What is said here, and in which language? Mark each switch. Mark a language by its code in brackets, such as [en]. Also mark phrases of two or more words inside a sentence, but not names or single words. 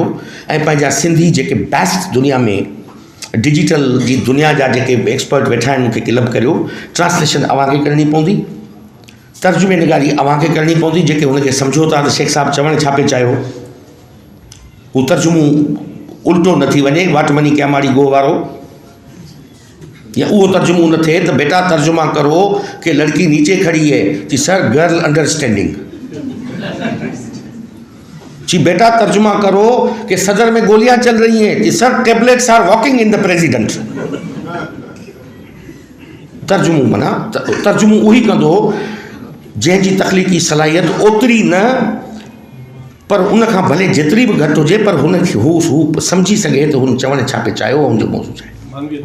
[sd] ऐं पंहिंजा सिंधी जेके बेस्ट दुनिया में डिजिटल जी दुनिया जा जेके एक्सपर्ट वेठा आहिनि उनखे क्लब करियो। ट्रांसलेशन अव्हांखे करणी पवंदी, तर्जुमे निगारी अव्हांखे करणी पवंदी। जेके हुनखे सम्झो था त शेख साहब चवणु छा पियो चाहियो, हू तर्जुमो उल्टो न थी वञे, [en] what money [sd] क्या माड़ी गो वारो, या उहो तर्जुमो न थिए त [ur] بیٹا ترجمہ کرو کہ لڑکی نیچے کھڑی ہے کہ [en] sir girl understanding, [ur] جی بیٹا ترجمہ کرو کہ صدر میں گولیاں چل رہی ہیں کہ [en] sir tablets are walking in the president. [sd] तर्जुमो माना तर्जुमो उही कंदो जंहिंजी तख़लीक़ी सलाहियत ओतिरी न, पर उनखां भले जेतिरी बि घटि हुजे, पर हुनखे हू सम्झी सघे त हुन चवणु छा पियो चाहियो, हुनजो मौज़ू छा आहे।